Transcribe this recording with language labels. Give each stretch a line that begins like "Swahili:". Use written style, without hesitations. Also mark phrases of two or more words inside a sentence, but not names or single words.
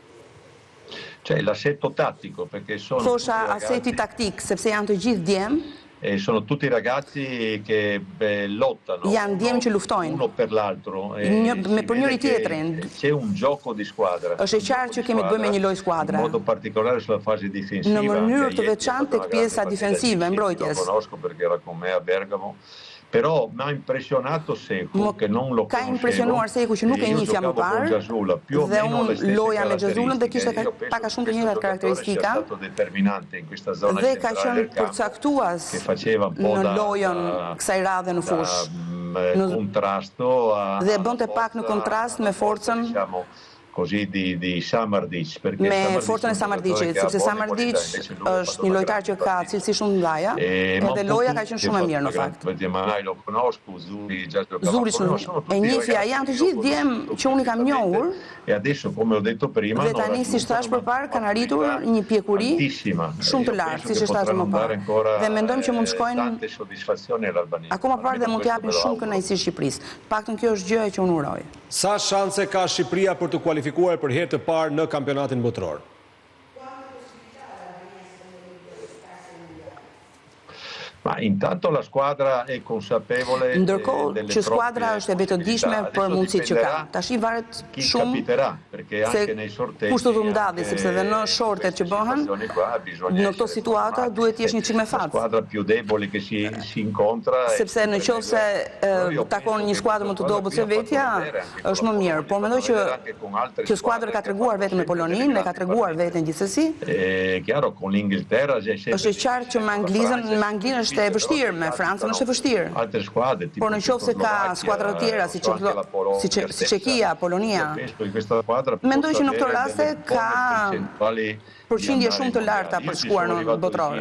Italian: L'assetto tattico perché sono
Albanian: Thosha aseti taktik sepse janë të gjithë djem.
Italian: sono tutti ragazzi che lottano uno per l'altro
Albanian: për njëri tjetrin.
Italian: C'è un gioco di squadra.
Albanian: Është e qartë që kemi të bëjmë me një lojë skuadre.
Italian: In modo particolare sulla fase difensiva.
Albanian: Në mënyrë të veçantë tek pjesa difensive e mbrojtjes.
Italian: Lo conosco perché era con me a Bergamo. Però mi ha impressionato Seku, che non lo
Albanian: ka impresionuar Seku që nuk e njihja më parë, dhe unë loja me Xhazulën dhe kishte pak a shumë të njëjtat karakteristika, dhe ka qenë përcaktues në lojën kësaj radhe në fushë, dhe bënte pak në kontrast me forcën
Italian: così di Samardžić,
Albanian: me forcën e Samardžićit, sepse Samardžić është një lojtar që ka cilësi shumë të mëdha, edhe loja ka qenë shumë e mirë në fakt. Zurić e njihja, janë të gjithë djem që unë i kam njohur, dhe tani si thash përpara kanë arritur një pjekuri shumë të lartë, siç është thashë më parë. Dhe mendojmë që mund të shkojnë akoma përpara dhe mund të japin shumë kënaqësi Shqipërisë. Paktën kjo është gjëja që unë uroj. Sa shanse ka Shqipëria për të kualifikuar për herë të parë në kampionatin botror?
Italian: Ma intanto la squadra è consapevole.
Albanian: Ndërkohë që skuadra është e betëdijshme për mundësitë që ka. Tash i varet shumë se kush do të ndodhi, sepse edhe në shortet që bëhen, në këto situata duhet të jesh një çik me fat.
Italian: Squadra più debole che si incontra.
Albanian: Sepse nëse takon një skuadër më të dobët se vetja, është më mirë. Po mendoj që skuadra ka treguar vetëm me Poloninë, dhe ka treguar veten gjithsesi.
Italian: Chiaro con l'Inghilterra
Albanian: është qartë që me Anglinë është e vështirë, me Francën është e vështirë. Por nëse ka skuadra të tjera si Çekia, Polonia, mendoj që në këtë raste ka përqindje shumë të larta për shkuar në botror.